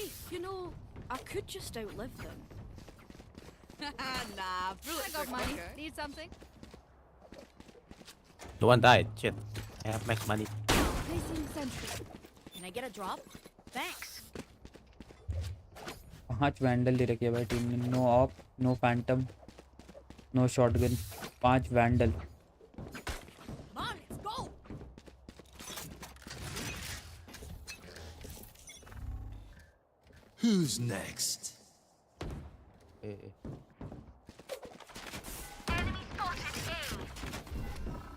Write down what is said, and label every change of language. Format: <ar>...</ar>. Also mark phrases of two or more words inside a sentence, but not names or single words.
<en>You know, I could just outlive them. Nah, I bullets got are money. quicker. Need something? No one died. Shit. I have max money. Placing sentry. Can I get a drop? Thanks.</en> <hi>5 वैंडल दे रखे भाई टीम ने.</hi> <en>no Op, no Phantom, no shotgun.</en> <hi>5 वैंडल.</hi> <en>Come on, let's go. Who's next? Hey. Enemy spotted A.</en>